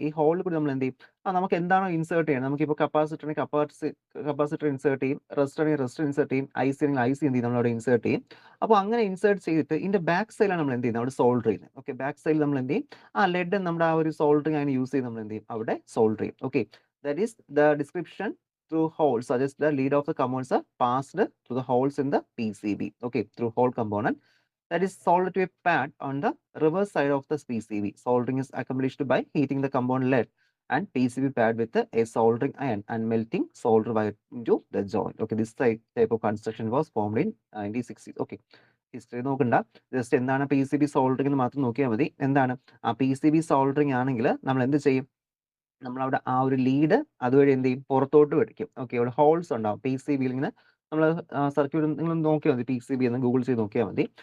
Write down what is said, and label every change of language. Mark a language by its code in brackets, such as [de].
[ml] ഈ ഹോളിൽ കൂടി നമ്മൾ എന്ത് ചെയ്യും, നമുക്ക് എന്താണോ ഇൻസേർട്ട് ചെയ്യണം, നമുക്കിപ്പോൾ കപ്പാസിറ്റർ ഇൻസേർട്ട് ചെയ്യും, റെസിസ്റ്റർ ആണെങ്കിൽ റെസിസ്റ്റർ ഇൻസേർട്ട് ചെയ്യും, IC ആണെങ്കിൽ IC എന്ത് ചെയ്യും, നമ്മൾ അവിടെ ഇൻസേർട്ട് ചെയ്യും. അപ്പോൾ അങ്ങനെ ഇൻസേർട്ട് ചെയ്തിട്ട് ഇതിന്റെ ബാക്ക് സൈഡിലാണ് നമ്മൾ എന്ത് ചെയ്യുന്നത്, അവിടെ സോൾഡർ ചെയ്യുന്നത്. ഓക്കെ, ബാക്ക് സൈഡിൽ നമ്മൾ എന്ത് ചെയ്യും, ലെഡ് നമ്മുടെ ആ ഒരു സോൾഡറിങ് അതിന് യൂസ് ചെയ്ത് നമ്മൾ എന്ത് ചെയ്യും, അവിടെ സോൾഡർ ചെയ്യും. [en] Okay, that is the description through holes suggests the lead of the components are passed through the holes in the PCB. Okay, through hole component that is soldered to a pad on the reverse side of the PCB. Soldering is accomplished by heating the compound lead and PCB pad with a soldering iron and melting solder wire into the joint. Okay, this type of construction was formed in 1960s. [ml] Okay, history നോക്കണ്ട, just എന്താണ് PCB soldering എന്ന് മാത്രം നോക്കിയാൽ മതി. എന്താണ് ആ PCB soldering ആണെങ്കിൽ നമ്മൾ എന്ത് ചെയ്യും, നമ്മളവിടെ ആ ഒരു ലീഡ് അതുവഴി എന്ത് ചെയ്യും, പുറത്തോട്ട് വെടിക്കും. ഓക്കെ, അവിടെ ഹോൾസ് ഉണ്ടാവും PCBയിൽ. ഇങ്ങനെ നമ്മൾ സർക്യൂട്ട് നിങ്ങൾ നോക്കിയാൽ മതി, PCB എന്ന് ഗൂഗിൾ ചെയ്ത് നോക്കിയാൽ മതി.